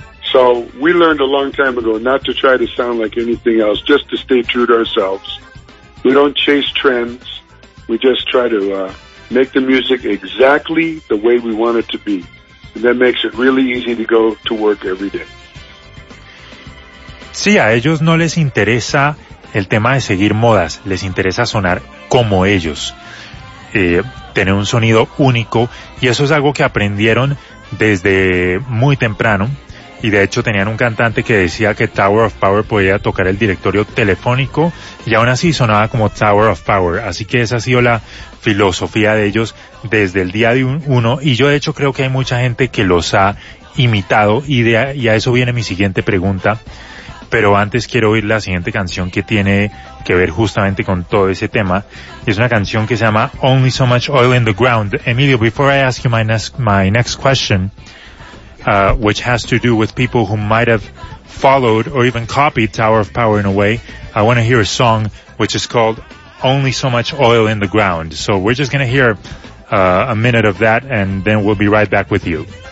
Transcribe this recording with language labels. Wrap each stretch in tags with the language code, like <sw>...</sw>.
<en>So we learned a long time ago not to try to sound like anything else, just to stay true to ourselves. We don't chase trends. We just try to make the music exactly the way we want it to be. And that makes it really easy to go to work every day.</en> <es>Sí, a ellos no les interesa el tema de seguir modas. Les interesa sonar como ellos. Tener un sonido único. Y eso es algo que aprendieron desde muy temprano. Y de hecho tenían un cantante que decía que Tower of Power podía tocar el directorio telefónico y aún así sonaba como Tower of Power. Así que esa ha sido la filosofía de ellos desde el día de uno. Y yo de hecho creo que hay mucha gente que los ha imitado, y a eso viene mi siguiente pregunta. Pero antes quiero oír la siguiente canción, que tiene que ver justamente con todo ese tema. Es una canción que se llama Only So Much Oil in the Ground.</es> <en>Emilio, before I ask you my next question, which has to do with people who might have followed or even copied Tower of Power in a way, I want to hear a song which is called Only So Much Oil in the Ground. So we're just going to hear a minute of that, and then we'll be right back with you.</en>